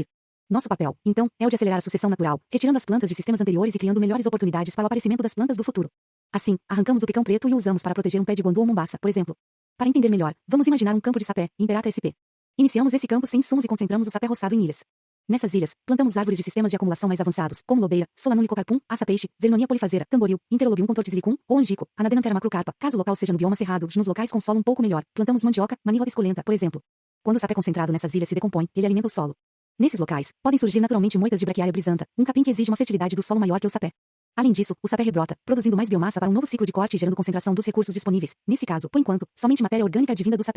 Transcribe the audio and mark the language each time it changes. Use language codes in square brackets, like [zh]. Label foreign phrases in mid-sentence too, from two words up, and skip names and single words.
[pt] Nosso papel, então, é o de acelerar a sucessão natural, retirando as plantas de sistemas anteriores e criando melhores oportunidades para o aparecimento das plantas do futuro. Assim, arrancamos o picão preto e o usamos para proteger um pé de guandu ou mombasa, por exemplo. Para entender melhor, vamos imaginar um campo de sapé, Imperata sp. Iniciamos esse campo sem insumos e concentramos o sapé roçado em ilhas. Nessas ilhas, plantamos árvores de sistemas de acumulação mais avançados, como lobeira, solanúlicocarpum, aça-peixe, vernonia polifazera, tamboril, interolobium contortisilicum, ou angico, anadenanthera macrocarpa, caso o local seja no bioma cerrado, nos locais com solo um pouco melhor, plantamos mandioca, manioca esculenta, por exemplo. Quando o sapé concentrado nessas ilhas se decompõe, ele alimenta o solo. Nesses locais, podem surgir naturalmente moitas de braquiária brisanta, um capim que exige uma fertilidade do solo maior que o sapé. Além disso, o sapé rebrota, produzindo mais biomassa para um novo ciclo de corte e gerando concentração dos recursos disponíveis, nesse caso, por enquanto, somente matéria orgânica advinda do sapé.